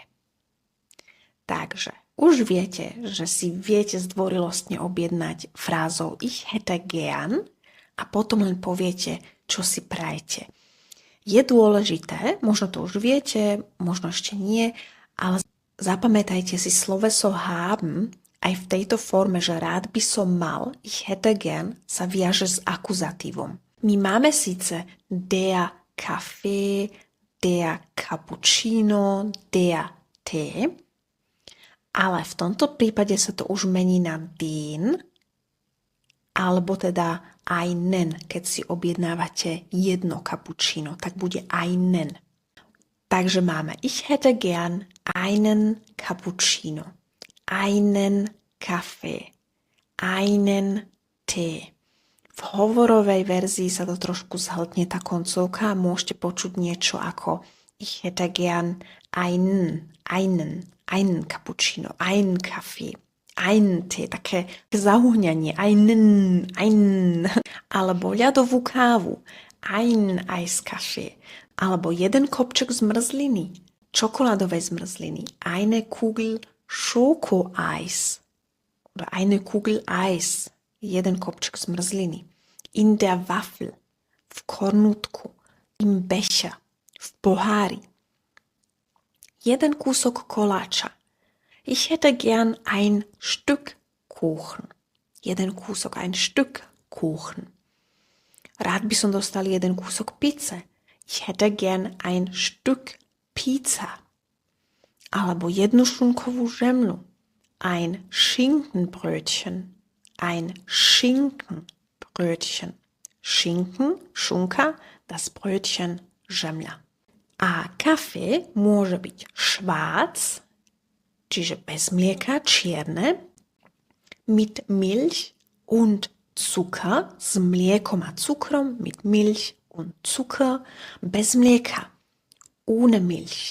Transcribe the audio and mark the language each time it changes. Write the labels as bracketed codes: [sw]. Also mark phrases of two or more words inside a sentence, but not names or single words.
[sk] Takže už viete, že si viete zdvorilostne objednať frázou [de] ich hätte gern [sk] a potom len poviete, čo si prajete. Je dôležité, možno to už viete, možno ešte nie, ale zapamätajte si sloveso haben aj v tejto forme, že rád by som mal, [de] ich hätte gern, [sk] sa viaže s akuzatívom. My máme síce [de] der Kaffee, der Cappuccino, der Tee, [sk] ale v tomto prípade sa to už mení na den, alebo teda einen, keď si objednávate jedno cappuccino, tak bude einen. Takže máme [de] ich hätte gern einen Cappuccino, einen Kaffee, einen Tee. [sk] V hovorovej verzii sa to trošku zhltne tá koncovka a môžete počuť niečo ako [de] ich hätte gern einen Cappuccino, einen Kaffee, einen Tee, [sk] také zahúňanie, einen, alebo ľadovú kávu, [de] ein Eiskaffee, [sk] alebo jeden kopček zmrzliny, čokoládovej zmrzliny, [de] eine Kugel Schokoeis, oder eine Kugel Eis, [sk] jeden kopček zmrzliny, [de] in der Waffel, [sk] v kornutku, [de] im Becher, [sk] v pohári, jeden kúsok koláča. [de] Ich hätte gern ein Stück Kuchen. [sk] Jeden kúsok, [de] ein Stück Kuchen. [sk] Rád by som dostal jeden kúsok pizze. [de] Ich hätte gern ein Stück Pizza. [sk] Alebo jednu šunkovú žemlu. [de] Ein Schinkenbrötchen. Ein Schinkenbrötchen. Schinken, šunka, das Brötchen, [sk] žemľa. A kafe môže byť schwarz, čiže bez mlieka, čierne, [de] mit Milch und Zucker, [sk] s mliekom a cukrom, [de] mit Milch und Zucker, [sk] bez mlieka, [de] ohne Milch.